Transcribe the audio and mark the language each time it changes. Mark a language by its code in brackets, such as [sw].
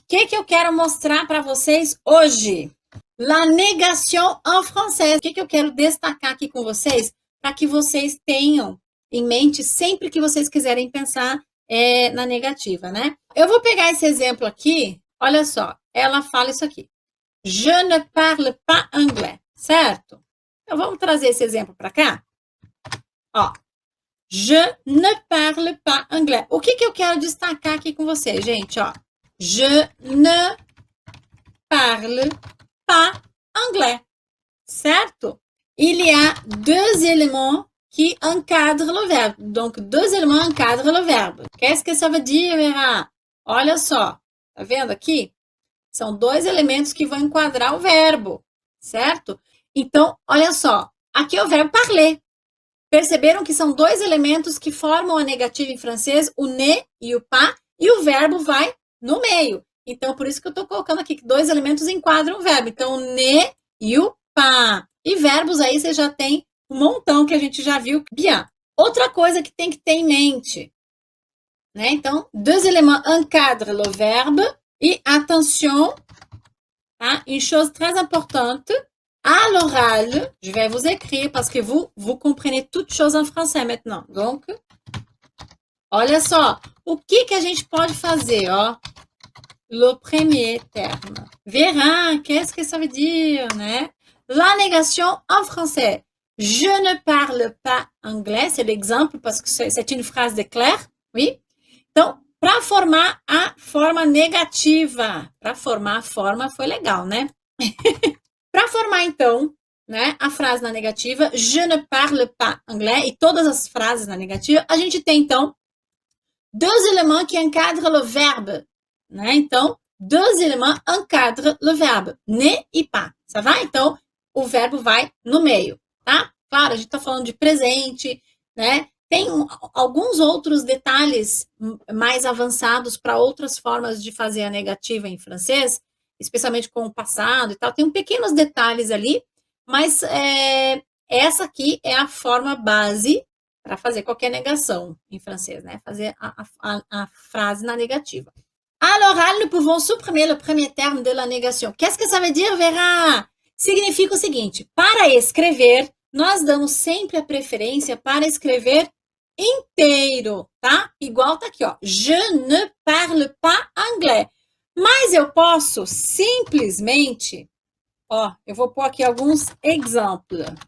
[pt] que eu quero mostrar para vocês hoje? [fr] La négation en français. [pt] O que eu quero destacar aqui com vocês? Para que vocês tenham em mente sempre que vocês quiserem pensar na negativa, né? Eu vou pegar esse exemplo aqui. Olha só, ela fala isso aqui. [fr] Je ne parle pas anglais, certo? [pt] Então, vamos trazer esse exemplo para cá? [fr] Ó, je ne parle pas anglais. [pt] O que eu quero destacar aqui com vocês, gente? [fr] Ó, je ne parle pas anglais, certo? Il y a deux éléments qui encadrent le verbe. Donc, deux éléments encadrent le verbe. Qu'est-ce que ça veut dire, Vera? [pt] Olha só, tá vendo aqui? São dois elementos que vão enquadrar o verbo, certo? Então, olha só, aqui é o verbo parler. Perceberam que são dois elementos que formam a negativa em francês, o ne e o pas, e o verbo vai no meio. Então, por isso que eu estou colocando aqui que dois elementos enquadram o verbo. Então, o ne e o pas. E verbos aí você já tem um montão que a gente já viu. Bien. Outra coisa que tem que ter em mente, né? [fr] Então, deux éléments encadrent le verbe. Et attention, hein, une chose très importante, à l'oral, je vais vous écrire parce que vous comprenez toutes choses en français maintenant. [pt] Donc, olha só, o que a gente pode fazer, ó? [fr] Le premier terme. Verra, qu'est-ce que ça veut dire, né? La négation en français. Je ne parle pas anglais, c'est l'exemple parce que c'est une phrase de Claire, oui? [pt] Então, para formar a forma negativa. Para formar a forma foi legal, né? Para formar, então, né, a frase na negativa, [fr] je ne parle pas anglais, [pt] e todas as frases na negativa, a gente tem, então, [fr] deux éléments qui encadrent le verbe. [pt] Né? Então, deux éléments encadrent le verbe. Ne e pas. Ça va? Então, o verbo vai no meio, tá? Claro, a gente está falando de presente, né? Tem alguns outros detalhes mais avançados para outras formas de fazer a negativa em francês, especialmente com o passado e tal. Tem pequenos detalhes ali, mas essa aqui é a forma base para fazer qualquer negação em francês, né? Fazer a frase na negativa. [fr] À l'oral, nous pouvons supprimer le premier terme de la négation. Qu'est-ce que ça veut dire, Vera? [pt] Significa o seguinte, para escrever, nós damos sempre a preferência para escrever inteiro, tá? Igual tá aqui, ó. [fr] Je ne parle pas anglais. [pt] Mas eu posso simplesmente, ó, eu vou pôr aqui alguns exemplos.